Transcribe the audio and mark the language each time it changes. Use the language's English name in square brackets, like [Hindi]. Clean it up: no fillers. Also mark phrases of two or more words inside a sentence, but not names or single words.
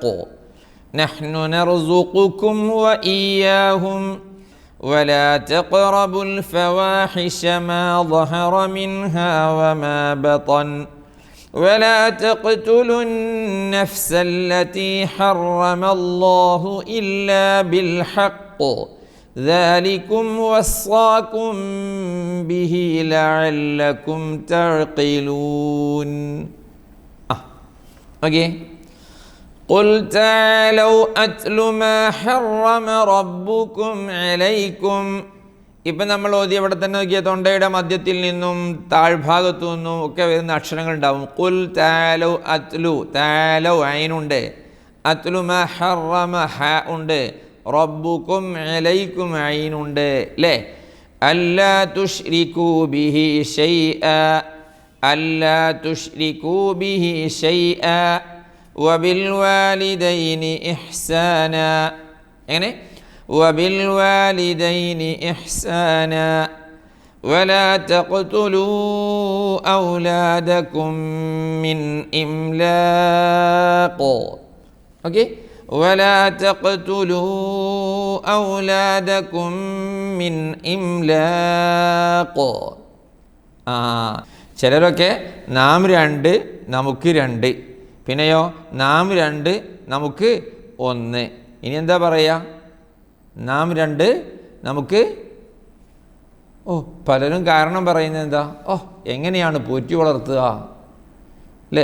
[Arabic] نحن نرزقكم وإياهم ولا تقربوا الفواحش ما ظهر منها وما بطن ولا تقتلوا النفس التي حرم الله إلا بالحق ذَلِكُمْ وَصَّاكُمْ بِهِ لَعَلَّكُمْ تَعْقِلُونَ. [Malayalam] ഓക്കെ. [Arabic] قُلْ تَعَالَوْا أَتْلُ مَا حَرَّمَ رَبُّكُمْ عَلَيْكُمْ. [Malayalam] ഇപ്പം നമ്മൾ ഓതി അവിടെ തന്നെ നോക്കിയ തൊണ്ടയുടെ മധ്യത്തിൽ നിന്നും താഴ്ഭാഗത്തു നിന്നും ഒക്കെ വരുന്ന അക്ഷരങ്ങൾ ഉണ്ടാവും. [Arabic] قل تعالوا أتل تعالوا ഐനുണ്ട്, أتل ما حرم ح ഉണ്ട്, ربكم عليكم [Malayalam] ഐനുണ്ട് അല്ലേ. [Arabic] ألا تشركوا به شيئا ألا تشركوا به شيئا وبالوالدين إحسانا. [Malayalam] എങ്ങനെ? [Arabic] وبالوالدين إحسانا ولا تقتلوا أولادكم من إملاق. [Malayalam] ഓക്കെ. [Arabic] ولا تقتلوا أولادكم من إملاق. [Malayalam] ചിലരൊക്കെ നാം 2 നമുക്ക് 2, പിന്നെയോ നാം 2 നമുക്ക് 1. ഇനി എന്താ പറയുക? നാം 2 നമുക്ക്. പലരും കാരണം പറയുന്നത് എന്താ? എങ്ങനെയാണ് പോറ്റി വളർത്തുക അല്ലേ?